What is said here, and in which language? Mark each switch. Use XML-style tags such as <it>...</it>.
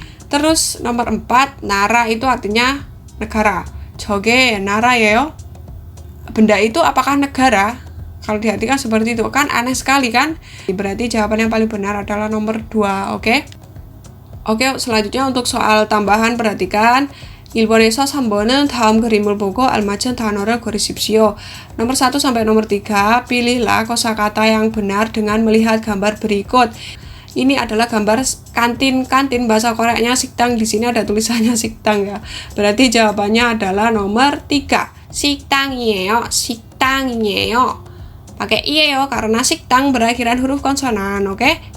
<id>Terus nomor 4, nara itu artinya negara.</id> <ko>저게 나라예요?</ko> <id>Benda itu apakah negara? Kalau diartikan seperti itu, kan aneh sekali kan? Berarti jawaban yang paling benar adalah nomor 2, oke? Oke, selanjutnya untuk soal tambahan, perhatikan.</id> <ko>1번에서 3번은 다음 그림을 보고 알맞은 단어를 고르십시오.</ko> <id>Nomor 1 sampai nomor 3, pilihlah kosakata yang benar dengan melihat gambar berikut. Ini adalah gambar kantin bahasa Koreanya</id> <ko>식당.</ko> <id>Di sini ada tulisannya</id> <ko>식당</ko> <id>ya. Berarti jawabannya adalah nomor 3.</id> <ko>식당이에요. 식당이에요.</ko> <id>Pakai iyeyo karena 식당 berakhiran huruf konsonan, oke?</id>